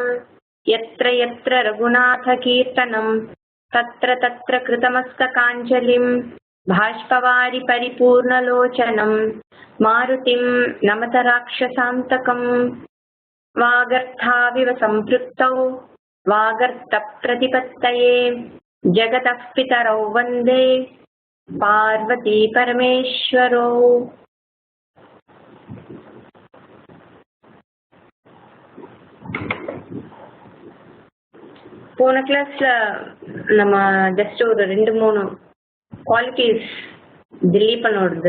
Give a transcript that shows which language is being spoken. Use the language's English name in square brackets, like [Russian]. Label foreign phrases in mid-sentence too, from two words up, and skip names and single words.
[Sanskrit] यत्र यत्र रघुनाथकीर्तनं तत्र तत्र कृतमस्तकाञ्जलिं बाष्पवारि परिपूर्णलोचनं मारुतिं नमत राक्षसान्तकम्। वागर्थाविव सम्पृक्तौ वागर्थप्रतिपत्तये जगतः पितरौ वन्दे பார்வதி பரமேஸ்வரோ. [Tamil] போன கிளாஸ்ல நம்ம ஜஸ்ட் ஒரு 2-3 குவாலிட்டிஸ் திலீபனோடது.